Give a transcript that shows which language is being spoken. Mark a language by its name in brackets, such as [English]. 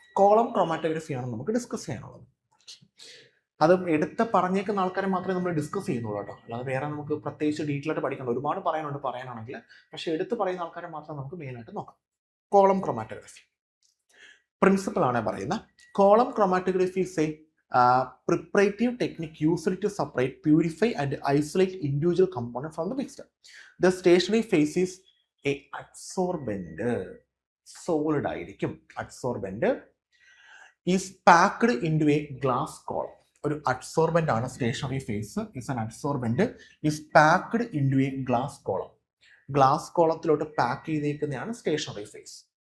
[Malayalam] Column ക്രോമാറ്റോഗ്രഫിയാണ് നമുക്ക് discuss ചെയ്യാനുള്ളത്. അത് എടുത്ത് പറഞ്ഞേക്കുന്ന ആൾക്കാരെ മാത്രമേ നമ്മൾ ഡിസ്കസ് ചെയ്യുന്നുള്ളൂ കേട്ടോ, അല്ലാതെ വേറെ നമുക്ക് പ്രത്യേകിച്ച് ഡീറ്റെയിൽ ആയിട്ട് പഠിക്കണം. ഒരുപാട് പറയാനാണെങ്കിൽ, പക്ഷെ എടുത്ത് പറയുന്ന ആൾക്കാരെ മാത്രം നമുക്ക് മെയിനായിട്ട് നോക്കാം. [English] column chromatography principle [Malayalam] ആണ് പറയുന്നത്. [English] Column chromatography is a preparatory technique used to separate, purify and isolate individual components from the mixture. The stationary phase is a adsorbent, solid ആയിരിക്കും. Adsorbent is packed into a glass column. [Malayalam] ഒരു adsorbent ആണ് stationary phase. [English] is an adsorbent is packed into a glass column. [Malayalam] Glass കോളത്തിലോട്ട് pack ചെയ്തേക്കുന്നതാണ് stationary phase.